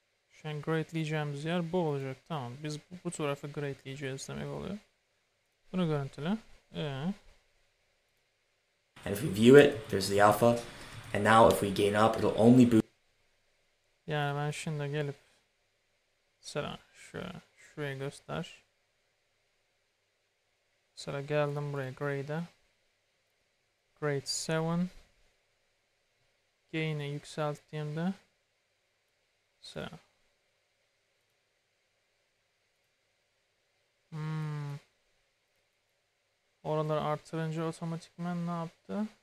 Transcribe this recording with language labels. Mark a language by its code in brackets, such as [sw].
[tr] Şu an greatleyeceğimiz yer bu olacak. Tamam. Biz bu tarafı greatleyeceğiz demek oluyor. Bunu görüntüle. [en] And if we view it, there's the alpha. And now if we gain up, it'll only boost. [tr] Yani ben şimdi gelip mesela şuraya göster. Mesela geldim buraya grade'e. Grade 7. Gain'i yükselttiğimde mesela oraları artırınca otomatikman ne yaptı?